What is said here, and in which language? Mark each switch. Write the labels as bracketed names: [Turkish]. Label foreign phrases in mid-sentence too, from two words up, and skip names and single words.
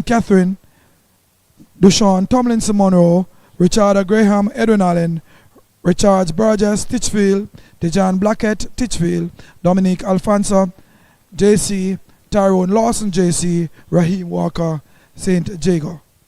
[English] Catherine, Dushawn Tomlinson Monroe, Richard Graham, Edwin Allen, Richards Burgess, Titchfield, Dejan Blackett, Titchfield, Dominique Alfonso, JC, Tyrone Lawson, JC, Raheem Walker, St. Jago.